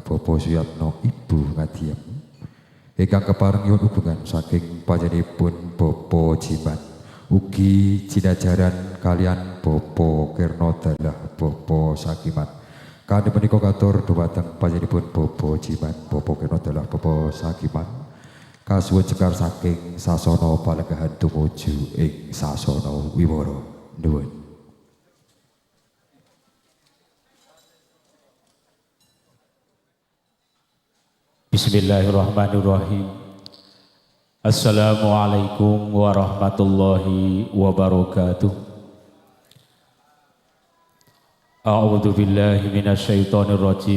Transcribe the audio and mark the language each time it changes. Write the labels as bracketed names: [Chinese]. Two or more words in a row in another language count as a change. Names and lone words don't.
[Javanese] Bapak Suyatno Ibu Ngadiem ingkang kepareng nyuwun hubungan saking panjenenganipun Bapak Jiman ugi jinajaran kalian Bapak Kirna Dalah Bapak Sakiman kanthi menika katur dumateng panjenenganipun Bapak Jiman Bapak Kirna Dalah Bapak Sakiman kasuwun cekar saking sasana palenggahan tumuju ing sasana wiwara nuwun. [Arabic] بسم الله الرحمن الرحيم. السلام عليكم ورحمة الله وبركاته. أعوذ بالله من الشيطان الرجيم.